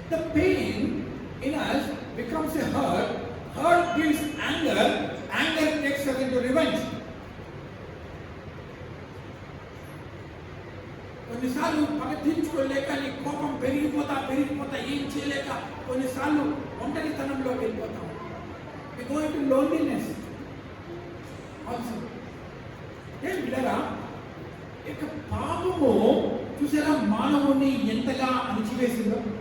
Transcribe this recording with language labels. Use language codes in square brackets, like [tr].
[en] The pain in us becomes a hurt. Hurt gives anger. Anger takes us into revenge. [te] కొన్నిసార్లు పగ తీర్చుకోలేక నీ కోపం పెరిగిపోతా ఏం చేయలేక కొన్నిసార్లు ఒంటరితనంలో వెళ్ళిపోతాం. [en] We go into loneliness also. [te] ఏం విడరా ఇక పాపము చూసారా మానవుని ఎంతగా అణిచివేసిందో.